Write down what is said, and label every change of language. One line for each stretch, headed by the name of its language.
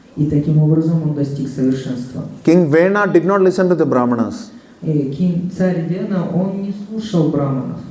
Russian: И таким образом он достиг совершенства.
English: King Vena did not listen to the Brahmanas,
Russian: Царь Вена, он не слушал браманов.